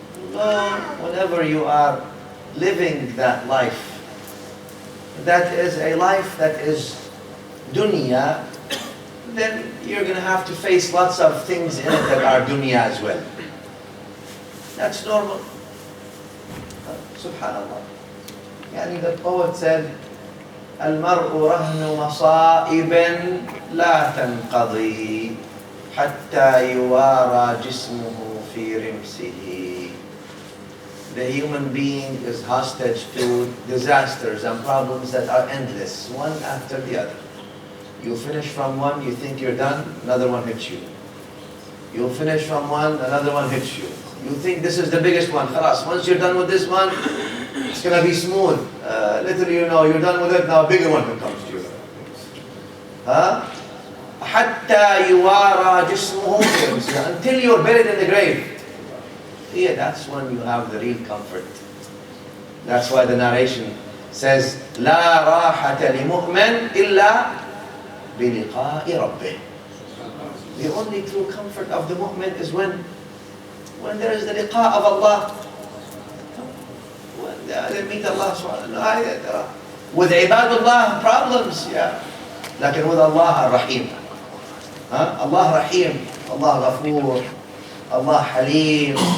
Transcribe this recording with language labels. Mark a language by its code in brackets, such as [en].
[en] Low, whenever you are living that life, that is a life that is dunya, then you're going to have to face lots of things in it that are dunya as well. That's normal. Subhanallah. [ar] Yani [en] the poet said, [ar] المرء رهن مصائب لا تنقضي حتى يوارى جسمه في رمسه. [en] the human being is hostage to disasters and problems that are endless, one after the other. You finish from one, you think you're done, another one hits you. You finish from one, another one hits you. You think this is the biggest one, khalas. Once you're done with this one, it's going to be smooth. Little you know, you're done with it, now a bigger one comes to you. Huh? [ar] حتى يوارى جسمه, [en] until you're buried in the grave. Yeah, that's when you have the real comfort. That's why the narration says, [ar] لا راحة لمؤمن إلا بلقاء ربه. [en] The only true comfort of the mu'min is when there is the liqa of Allah. When they meet Allah subhanahu wa ta'ala. With ibadullah, problems, yeah. Lakin with Allah ar-Rahim. Allah Rahim, Allah Ghafoor, Allah Halim.